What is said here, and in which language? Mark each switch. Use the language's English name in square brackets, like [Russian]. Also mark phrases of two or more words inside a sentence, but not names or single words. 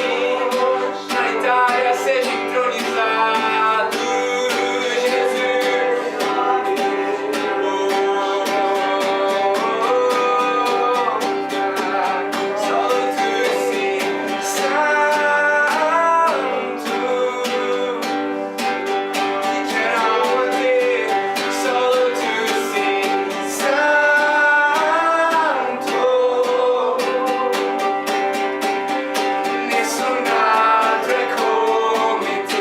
[Portuguese] Na Itália seja entronizado, Jesus. [Italian] Solo tu sei santo. [Portuguese] E quero a te, [Italian] solo tu sei santo. Nessun altro è come